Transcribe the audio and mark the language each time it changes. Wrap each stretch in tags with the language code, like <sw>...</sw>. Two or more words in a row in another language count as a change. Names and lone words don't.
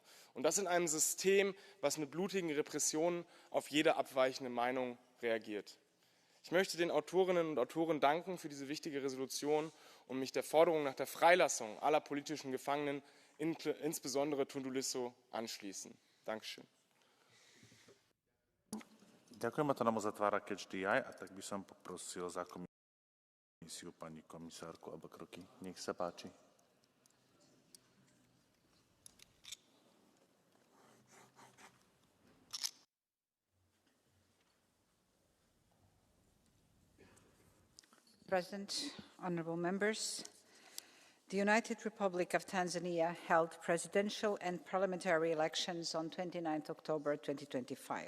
<de>Und das in einem System, was mit blutigen Repressionen auf jede abweichende Meinung reagiert. Ich möchte den Autorinnen und Autoren danken für diese wichtige Resolution und mich der Forderung nach der Freilassung aller politischen Gefangenen, insbesondere Tundu Lissu, anschließen. Dankeschön.</de> <sk>Ďakujem, a to nám uzatvára</sk> <en>Catch the Eye,</en> <sk>a tak by som poprosil za komisiu pani komisárku Abakroki. Nech sa páči.</sk> <en>President, honourable members, the United Republic of Tanzania held presidential and parliamentary elections on 29 October 2025.</en>